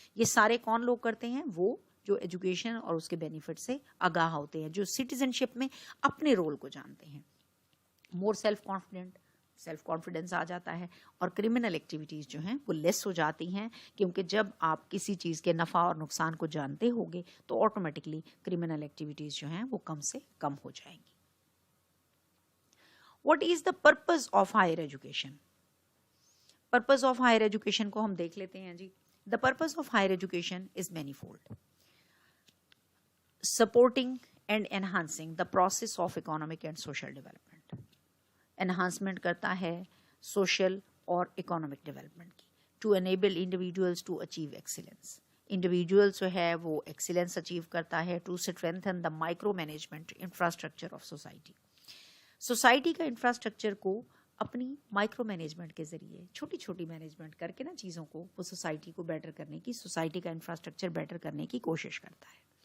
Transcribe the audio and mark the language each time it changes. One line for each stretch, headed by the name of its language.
Urdu: یہ سارے کون لوگ کرتے ہیں؟ وہ جو ایجوکیشن اور اس کے بینیفٹ سے آگاہ ہوتے ہیں، جو سٹیزن شپ میں اپنے رول کو جانتے ہیں. مور سیلف کانفیڈنس آ جاتا ہے، اور کرمنل ایکٹیویٹیز جو ہیں وہ لیس ہو جاتی ہیں، کیونکہ جب آپ کسی چیز کے نفع اور نقصان کو جانتے ہوگے تو آٹومیٹکلی کرمنل ایکٹیویٹیز جو ہیں وہ کم سے کم ہو جائیں گی.
English: What is the purpose of higher education? Purpose of higher education
Urdu: کو ہم دیکھ لیتے ہیں جی.
English: The purpose of higher education is manifold. Supporting and enhancing the process of economic and social development.
Urdu: Enhancement کرتا ہے سوشل اور economic development کی.
English: To enable individuals to achieve excellence.
Urdu: Individual جو ہے وہ ایکسیلنس اچیو کرتا ہے.
English: To strengthen the micro management infrastructure of society.
Urdu: Society کا انفراسٹرکچر کو اپنی مائکرو مینجمنٹ کے ذریعے چھوٹی چھوٹی مینجمنٹ کر کے نا چیزوں کو وہ سوسائٹی کو بیٹر کرنے کی، سوسائٹی کا انفراسٹرکچر بیٹر کرنے کی کوشش کرتا ہے.